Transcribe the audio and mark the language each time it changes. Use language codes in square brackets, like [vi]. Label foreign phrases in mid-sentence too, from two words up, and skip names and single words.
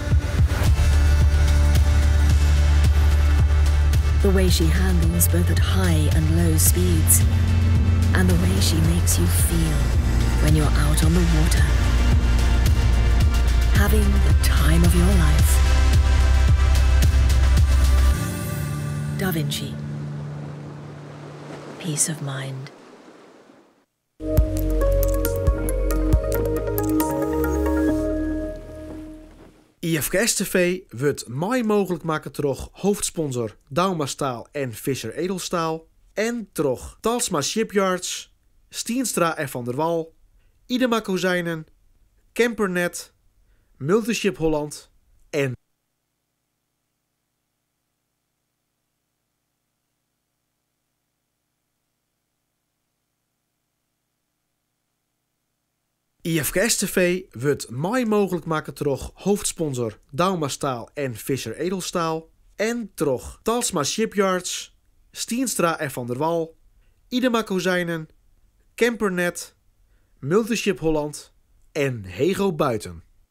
[en] The way she handles both at high and low speeds, and the way she makes you feel when you're out on the water, having the time of your life. Da Vinci. Peace of mind. [nl] IFKS TV wordt mij mogelijk maken door hoofdsponsor Dauma Staal en Fischer Edelstaal en door Talsma Shipyards, Stienstra en Van der Wal, Idema Kozijnen, Campernet, Multiship Holland en IFKS TV wordt mij mogelijk maken door hoofdsponsor Dauma Staal en Fischer Edelstaal en door Talsma Shipyards, Stienstra en Van der Wal, Idema Kozijnen, Campernet, Multiship Holland en Hego Buiten.